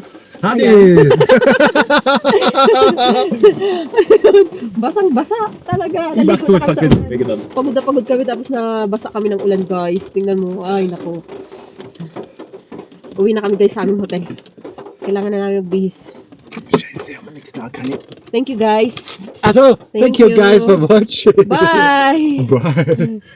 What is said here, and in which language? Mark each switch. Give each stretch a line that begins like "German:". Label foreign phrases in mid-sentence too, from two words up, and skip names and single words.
English: Honey!
Filipino: Basang-basa talaga.
German: Die macht
Filipino: Naligo
German: so
Filipino: na kami sa sakit. ulan.
German: Weggenommen.
Filipino: Pagod na pagod kami tapos nabasa kami ng ulan guys. Tingnan mo. Ay nako. Uwi na kami guys sa aming hotel. Kailangan na namin magbihis.
German: Scheiße, haben wir nichts da, kann ich.
English: Thank you guys.
German: Also,
English: Thank thank you you. guys for watching. Bye! Bye.